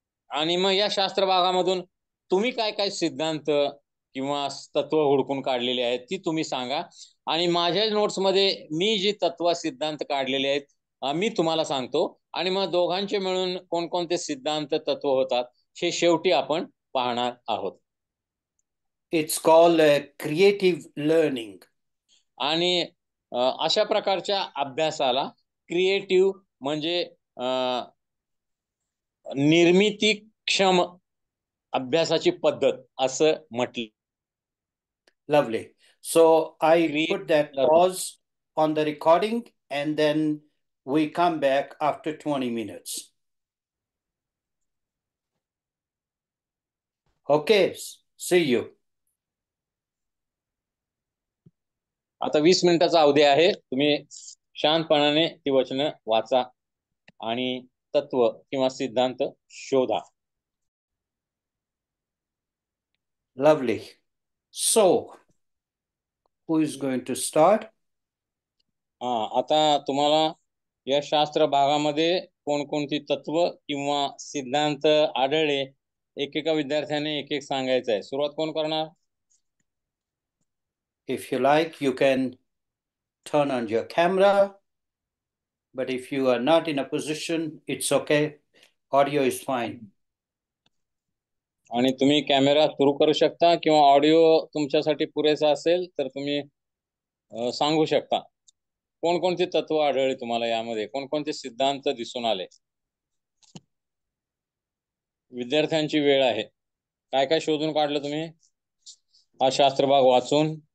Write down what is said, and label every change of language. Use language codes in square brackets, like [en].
[mr] आणि मग या शास्त्र भागामधून तुम्ही काय काय सिद्धांत किंवा तत्व हुडकून काढलेले आहेत ती तुम्ही सांगा. आणि माझ्या नोट्समध्ये मी जी तत्व सिद्धांत काढलेले आहेत मी तुम्हाला सांगतो. आणि मग दोघांचे मिळून कोणकोणते सिद्धांत तत्व होतात हे शेवटी आपण पाहणार आहोत. [en] It's called creative learning. [mr] आणि अशा प्रकारच्या अभ्यासाला क्रिएटिव्ह म्हणजे निर्मितीक्षम अभ्यासाची पद्धत असं म्हटलं. [en] Lovely. So I put that pause on the recording, and then we come back after 20 minutes. Okay, see you. [mr] आता 20 मिनिटाचा अवधी आहे. तुम्ही शांतपणाने ती वचनं वाचा आणि तत्व किंवा सिद्धांत शोधा. [en] Lovely. So, who is going to start? [mr] आता तुम्हाला या शास्त्र भागामध्ये कोणकोणती तत्व किंवा सिद्धांत आढळले एकेका विद्यार्थ्याने एक एक सांगायचं आहे. सुरुवात कोण करणार? [en] If you like, you can turn on your camera, but if you are not in a position, it's okay. Audio is fine. [mr] आणि तुम्ही कॅमेरा सुरू करू शकता किंवा ऑडिओ तुमच्यासाठी पुरेसा असेल तर तुम्ही सांगू शकता. कोणकोणते तत्व आढळले तुम्हाला यामध्ये, कोणकोणते सिद्धांत दिसून आले? विद्यार्थ्यांची वेळ आहे. काय काय शोधून काढलं तुम्ही हा शास्त्र भाग वाचून?